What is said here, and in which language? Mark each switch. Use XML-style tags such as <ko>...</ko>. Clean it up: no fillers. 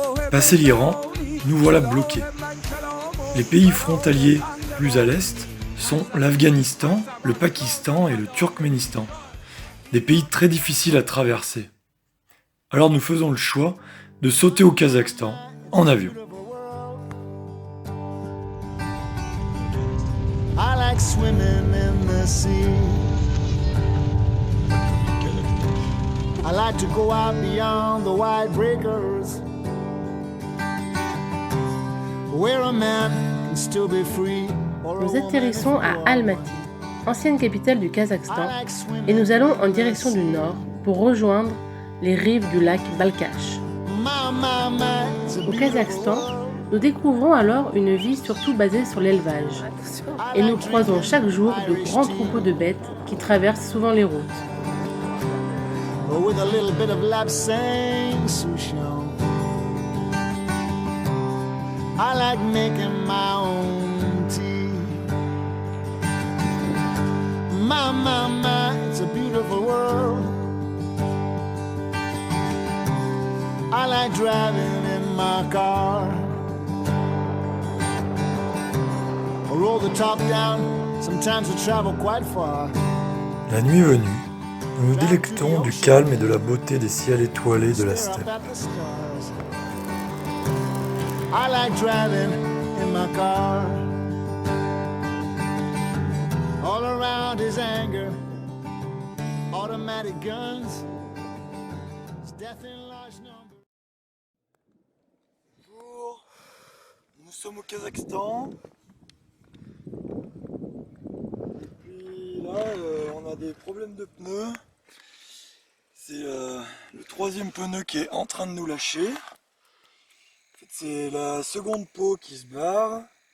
<fr>Passé l'Iran, nous voilà bloqués. Les pays frontaliers plus à l'est sont l'Afghanistan, le Pakistan et le Turkménistan. Des pays très difficiles à traverser. Alors nous faisons le choix de sauter au Kazakhstan en avion.</fr> <en>I like swimming in the sea. I like to go out beyond the wide breakers, where a man can still be free.</en> <fr>Nous atterrissons à Almaty, ancienne capitale du Kazakhstan, et nous allons en direction du nord pour rejoindre les rives du lac Balkhash. Au Kazakhstan, nous découvrons alors une vie surtout basée sur l'élevage, et nous croisons chaque jour de grands troupeaux de bêtes qui traversent souvent les routes.</fr> <en>With a little bit of lapsang souchong, I like making my own tea. My, it's a beautiful world. I like driving in my car. I roll the top down, sometimes we travel quite far.</en> <fr>La nuit venue, nous nous délectons du calme et de la beauté des ciels étoilés de la steppe.</fr> <en>I like driving in my car. All around is anger, automatic guns, death in large numbers.</en> <fr>Bonjour, nous sommes au Kazakhstan. Et puis là, on a des problèmes de pneus. C'est le troisième pneu qui est en train de nous lâcher. En fait, c'est la seconde peau qui se barre.</fr>